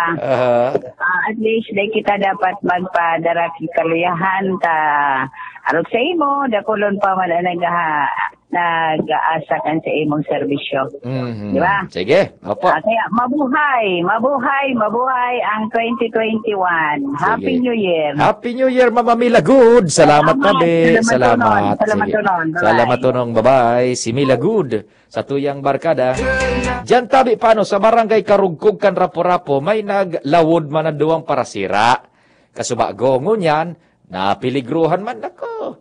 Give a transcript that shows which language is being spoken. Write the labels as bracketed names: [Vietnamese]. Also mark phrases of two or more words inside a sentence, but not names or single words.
[Bikol] At least, kita dapat magpadara kaluyahan ta. Arog sa imo, dakulon pa man nag-aasa kan sa imong serbisyo. Di ba? Sige, opo. Kaya mabuhay ang 2021. Sige. [English] Happy New Year. Happy New Year, Mama Mila Good. [Bikol] Salamat nabi. Salamat. Salamat tunong. Bye-bye. Si Mila Good sa Tuyang Barkada. Diyan tabi paano sa barangay Karugkog kan Rapo-Rapo may naglawod man na duwang parasira. Kasubago ngunyan na piligruhan man ako.